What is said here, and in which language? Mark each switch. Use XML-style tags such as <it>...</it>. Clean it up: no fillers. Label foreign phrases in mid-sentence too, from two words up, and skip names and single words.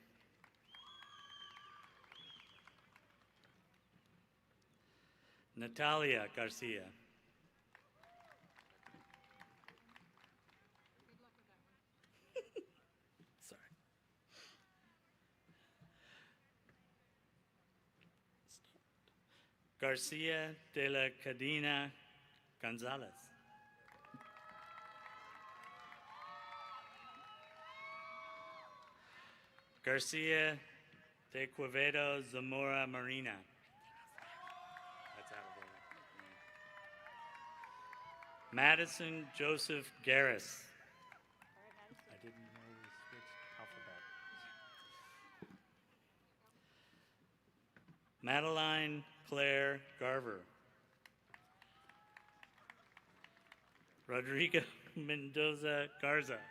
<en>Natalia Garcia. Sorry. Garcia de la Cadena Gonzalez. Garcia de Quevedo Zamora Marina. That's out of order. Madison Joseph Garris. I didn't know we switched alphabet. Madeline Claire Garver. Rodrigo Mendoza Garza.</en>